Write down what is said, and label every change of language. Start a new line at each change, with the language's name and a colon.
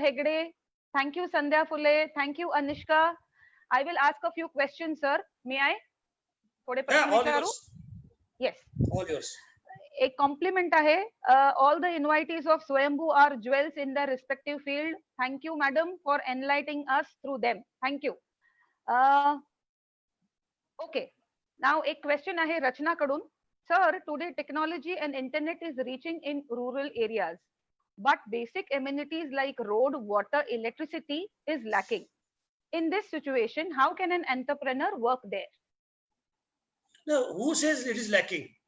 English: Hegde, thank you Sandhya Phule, thank you Anishka. I will ask a few questions sir. May I?
Marathi: थोडे प्रश्न विचारू?
English: Yes. All yours.
Marathi: एक complement आहे.
English: All the invitees of Swayambhu are jewels in their respective field. Thank you madam for enlightening us through them. Thank you. Okay.
Marathi: Now एक question आहे रचना कडून.
English: Sir, today technology and internet is reaching in rural areas, but basic amenities like road, water, electricity is lacking. In this situation, how can an entrepreneur work there? No, who says it is lacking?